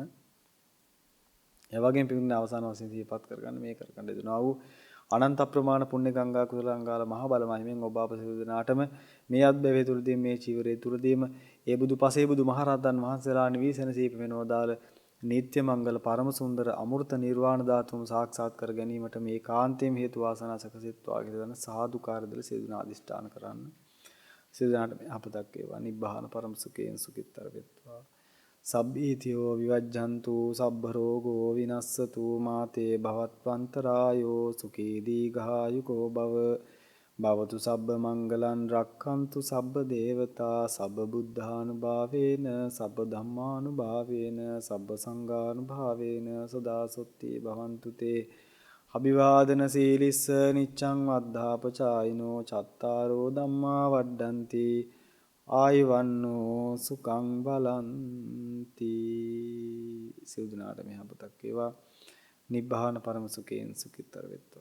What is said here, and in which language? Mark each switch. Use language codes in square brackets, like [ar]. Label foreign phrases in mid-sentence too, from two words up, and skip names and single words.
[si] ඒ වගේම පිටින් අවසාන වශයෙන් සිහිපත් කරගන්න මේ කරගන්න දෙනවා වූ අනන්ත ප්‍රමාණ පුණ්‍ය ගංගා කුසල ගංගාල මහ බල මහිමෙන් ඔබ අප සියලු දෙනාටම මේ අත්බැවේ තුලදී මේ චීවරයේ තුලදීම ඒ බුදු පසේ බුදු මහරහතන් වහන්සේලා නිවිසෙනසීප වෙනෝදාල නිත්‍ය මංගල පරම සුන්දර අමෘත නිර්වාණ ධාතුම සාක්ෂාත් කර ගැනීමට මේ කාන්තේම හේතු වාසනා සකසෙත්වා කියලා දන සාදුකාර දල සියදුනා අදිෂ්ඨාන කරන්න. සියදුනාට මේ අපතක් වේවා නිබ්බාන පරම සුඛයෙන් සුඛිතර වෙත්වා. [pi] සබ්බීතියෝ විවජ්ජන්තු සබ්බ රෝගෝ විනස්සතු මාතේ භවත්වන්තරායෝ සුඛී දීඝායුකෝ භව භවතු සබ්බ මංගලං රක්ඛන්තු සබ්බ දේවතා සබ්බ බුද්ධානුභාවේන සබ්බ ධම්මානුභාවේන සබ්බ සංඝානුභාවේන සදා සොත්ති භවන්තු තේ අභිවාදන සීලිස්ස නිච්ඡං වද්ධාපචායිනෝ චත්තාරෝ ධම්මා වඩ්ඩಂತಿ ආයවන්නෝ සුඛං බලන්ති [si] සිවුදනාට මේ අපතක් වේවා නිබ්බාන පරම සුඛයෙන් සුඛිතර වෙත්වා.